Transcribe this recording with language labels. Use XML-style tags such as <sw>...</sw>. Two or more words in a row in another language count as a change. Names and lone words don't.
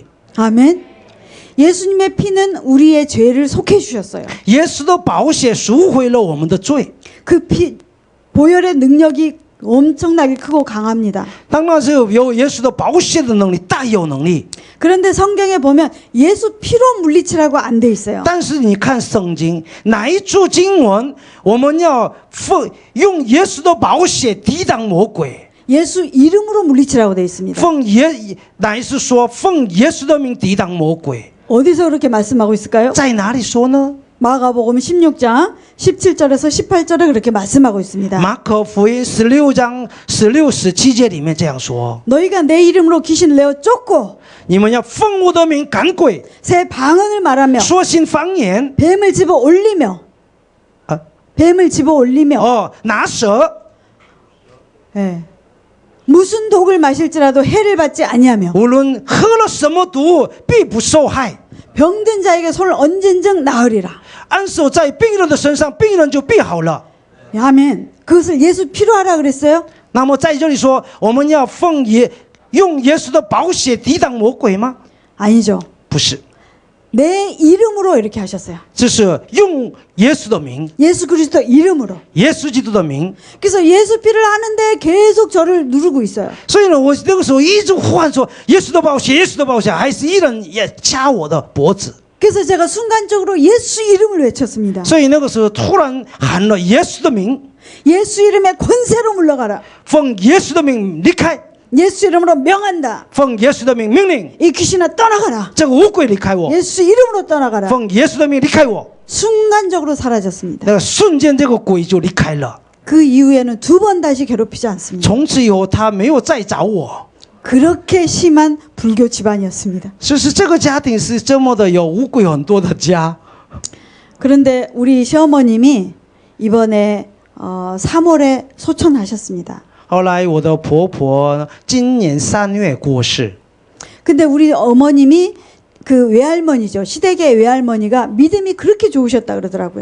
<ko>아멘. 예수님의 피는 우리의 죄를 속해 주셨어요.</ko> <zh>耶稣的宝血赎回了我们的罪。</zh> <ko>그 피 보혈의 능력이 엄청나게 크고 강합니다.</ko> <zh>当然是有耶稣的宝血的能力，大有能力。</zh> <ko>그런데 성경에 보면 예수 피로 물리치라고 안 돼 있어요.</ko> <zh>但是你看圣经哪一处经文，我们要用耶稣的宝血抵挡魔鬼。</zh> <ko>예수 이름으로 물리치라고 돼 있습니다.</ko> <zh>哪一次说奉耶稣的名抵挡魔鬼？</zh> <ko>어디서 그렇게 말씀하고 있을까요?</ko> <zh>在哪里说呢？</zh> <ko>마가복음 16장 17절에서 18절에 그렇게 말씀하고 있습니다.</ko> <zh>马可福音16章16、17节里面这样说：</zh> <ko>너희가 내 이름으로 귀신을 내어 쫓고</ko> <zh>你们要奉我的名赶鬼，</zh> <ko>새 방언을 말하며</ko> <zh>说新方言，</zh> <ko>뱀을 집어 올리며 啊 뱀을 집어 올리며</ko> <zh>拿蛇，</zh> <ko>예. 무슨 독을 마실지라도 해를 받지 아니하며</ko> <zh>无论喝了什么毒，必不受害。</zh> <ko>병든 자에게 손을 얹은즉 나으리라.</ko> <zh>按手在病人的身上，病人就必好了。</zh> <ko>아멘. 그것을 예수 피로 하라 그랬어요?</ko> <zh>那么在这里说，我们要用耶稣的宝血抵挡魔鬼吗？</zh> <ko>아니죠.</ko> <zh>不是，</zh> <ko>내 이름으로 이렇게 하셨어요.</ko> <zh>这是用耶稣的名，</zh> <ko>예수 그리스도 이름으로.</ko> <zh>耶稣基督的名。</zh> <ko>그래서 예수 피를 하는데 계속 저를 누르고 있어요.</ko> <zh>所以呢，我那个时候一直呼喊说：“耶稣的宝血，耶稣的宝血！” 还是一人也掐我的脖子。</zh> <ko>그래서 제가 순간적으로 예수 이름을 외쳤습니다.</ko> <zh>所以那个时候突然喊了耶稣的名，</zh> <ko>예수 이름의 권세로 물러가라.</ko> <zh>奉耶稣的名离开，</zh> <ko>예수 이름으로 명한다.</ko> <zh>奉耶稣的名命令</zh> <ko>이 귀신아 떠나가라.</ko> <zh>这个乌鬼离开我，</zh> <ko>예수 이름으로 떠나가라.</ko> <zh>奉耶稣的名离开我。</zh> <ko>순간적으로 사라졌습니다.</ko> <zh>那个瞬间，这个鬼就离开了。</zh> <ko>그 이후에는 두 번 다시 괴롭히지 않습니다.</ko> <zh>从此以后，他没有再找我。</zh> <ko>그렇게 심한 불교 집안이었습니다.</ko> <zh>就是这个家庭是这么的有乌鬼很多的家。</zh> <ko>그런데 우리 시어머님이 이번에 3월에 소천하셨습니다.</ko> <zh>后来我的婆婆今年3月过世。</zh> <ko>근데 우리 어머님이 그 외할머니죠. 시댁의 외할머니가 믿음이 그렇게 좋으셨다 그러더라고요.</ko>